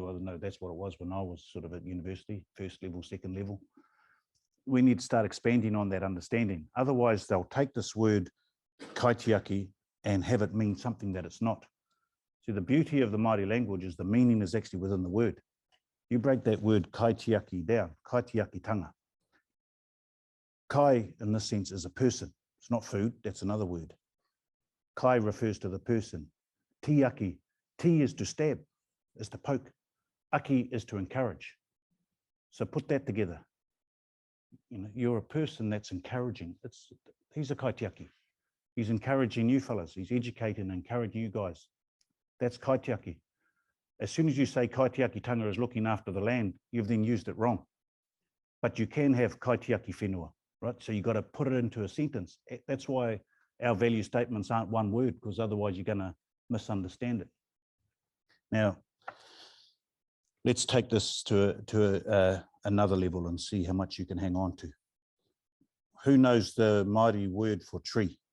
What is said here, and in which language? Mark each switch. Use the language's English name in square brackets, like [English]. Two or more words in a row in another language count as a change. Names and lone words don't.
[English] I don't know, that's what it was when I was sort of at university, first level, second level. We need to start expanding on that understanding. Otherwise, they'll take this word kaitiaki and have it mean something that it's not. See, the beauty of the Māori language is the meaning is actually within the word. You break that word kaitiaki down, kaitiaki tanga. Kai, in this sense, is a person. It's not food, that's another word. Kai refers to the person. Tiaki, ti is to stab, is to poke. Aki is to encourage. So put that together. You're a person that's encouraging. He's a kaitiaki. He's encouraging you fellas. He's educating and encouraging you guys. That's kaitiaki. As soon as you say kaitiaki tanga is looking after the land, you've then used it wrong. But you can have [Māori] kaitiaki whenua, [English] right? So you've got to put it into a sentence. That's why our value statements aren't one word, because otherwise you're going to misunderstand it. Now, let's take this to another level and see how much you can hang on to. Who knows the Maori word for tree?